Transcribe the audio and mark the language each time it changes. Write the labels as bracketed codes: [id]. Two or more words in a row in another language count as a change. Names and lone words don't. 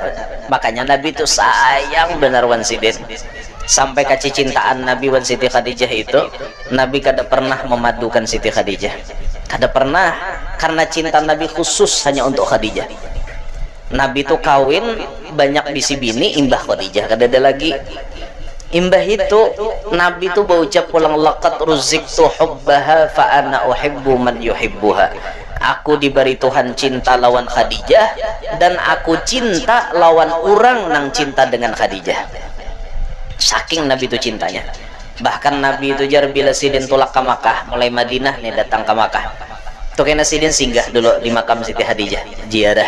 [bjn] Makanya Nabi itu sayang benar wan sidin sampai kecintaan Nabi wan Siti Khadijah itu Nabi kada pernah memadukan Siti Khadijah, kada pernah, karena cinta Nabi khusus hanya untuk Khadijah. Nabi itu kawin banyak bisi bini imbah Khadijah kada ada lagi. Imbah itu Nabi itu berucap pulang [ar] لقد رزقت حبها فأنا أحب من يحبها. [bjn] Aku diberi Tuhan cinta lawan Khadijah dan aku cinta lawan orang nang cinta dengan Khadijah. Saking Nabi itu cintanya. Bahkan Nabi itu jar bila sidin tulak ke Makkah, mulai Madinah nih datang ke Makkah tuh kena sidin singgah dulu di makam Siti Hadijah ziarah.